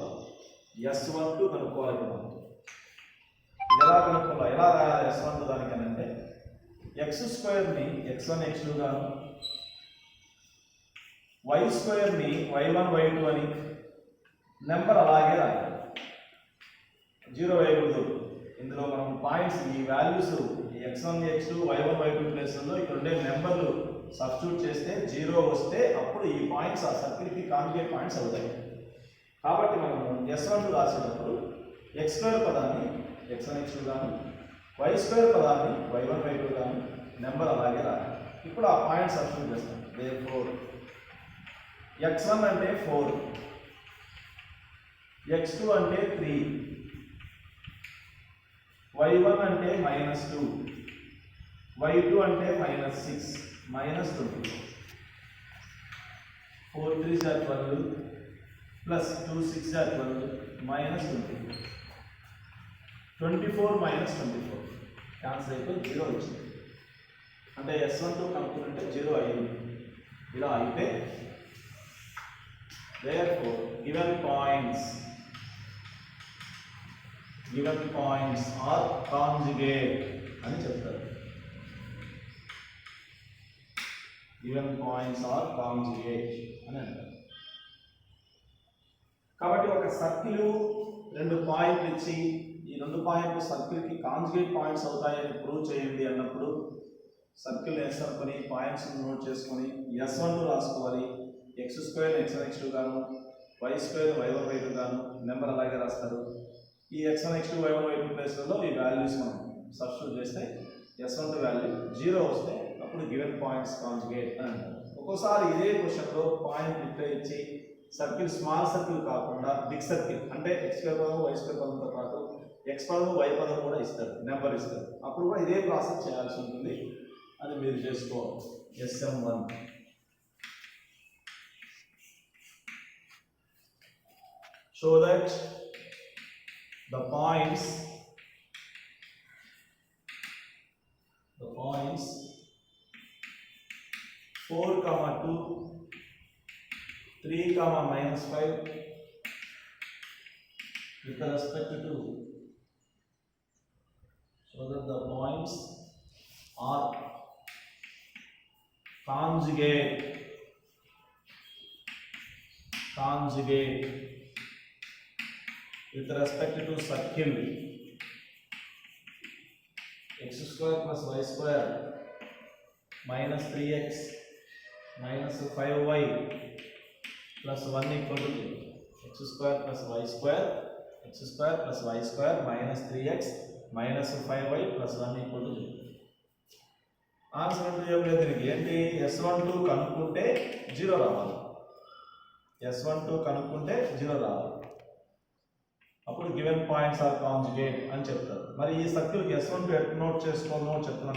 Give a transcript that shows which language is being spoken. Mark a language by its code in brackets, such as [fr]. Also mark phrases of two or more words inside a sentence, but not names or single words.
[te] S12 కనుక్కోవాలి. ఎలా కనుక్కోవాలి, ఎలా రాయాలి S12 దానికని అంటే x² ని x1 x2 గాను y² ని y1 y2 అని నెంబర్ అలాగే రాయాలి. 0 వేయకూడదు. ఇందులో మనం పాయింట్స్ ఈ వాల్యూస్ x1 x2 y1 y2 ప్లేస్లో ఇక్కడ ఉండే నెంబర్లు సబ్స్టిట్యూట్ చేస్తే 0 వస్తే అప్పుడు ఈ పాయింట్స్ ఆ సర్కిల్కి [en] conjugate points [te] అవుతాయి. కాబట్టి మనము S12 రాసేటప్పుడు x² పదాన్ని x1 x2 గాను y² పదాన్ని y1 y2 గాను నెంబర్ అలాగే రాయాలి. ఇప్పుడు ఆ పాయింట్స్ సబ్స్టిట్యూట్ చేస్తాం. therefore x1 అంటే 4, x2 అంటే 3, y1 అంటే -2, y2 అంటే -6, -20. [en] 4 3s are 12 plus 2 6s are 12 -20. [te] 24 - 24 క్యాన్సిల్ అయిపోయి 0 వచ్చింది. అంటే S12 కనుక్కుంటే 0 అయింది. ఇలా అయితే [en] therefore given points are conjugate [te] అని చెప్తారు. [en] given points are conjugate అని అంటారు. [te] కాబట్టి ఒక సర్కిల్ 2 పాయింట్లు ఇచ్చి ఈ 2 పాయింట్లు సర్కిల్కి [en] conjugate points [te] అవుతాయని ప్రూవ్ చేయండి అన్నప్పుడు సర్కిల్ ఎస్ అనుకొని పాయింట్స్ నోట్ చేసుకొని S12 రాసుకోవాలి. x² x1 x2 గాను y² y1 y2 గాను నెంబర్ అలాగే రాస్తారు. ఈ x1 x2 y1 y2 ప్లేస్లలో ఈ వాల్యూస్ మనం సబ్స్టిట్యూట్ చేస్తే S12 వాల్యూ 0 వస్తే అప్పుడు [en] given points conjugate [te] అని అంటారు. ఒక్కోసారి ఇదే క్వశ్చన్లో పాయింట్ ఇట్లా ఇచ్చి సర్కిల్ [en] small circle [te] కాకుండా [en] big circle [te] అంటే x² పదం y² పదంతో పాటు x పదం y పదం కూడా ఇస్తారు, నెంబర్ ఇస్తారు. అప్పుడు కూడా ఇదే ప్రాసెస్ చేయాల్సి ఉంటుంది. అది మీరు చేసుకోవాలి. [en] SM1 show that the points 4, 2, 3, -5 with respect to so that the points are conjugate with respect to circle x² + y² -3x -5y + 1 = 0. x² + y² -3x -5y + 1 = 0. [te] ఆన్సర్ అంటే ఏం లేదు దీనికి. ఏంటి S12 కనుక్కుంటే 0 రావాలి. S12 కనుక్కుంటే 0 రావాలి. అప్పుడు [en] given points are conjugate [te] అని చెప్తారు. మరి ఈ సర్కిల్కి S12 ఎట్ నోట్ చేసుకోవాలో చెప్తున్నాను.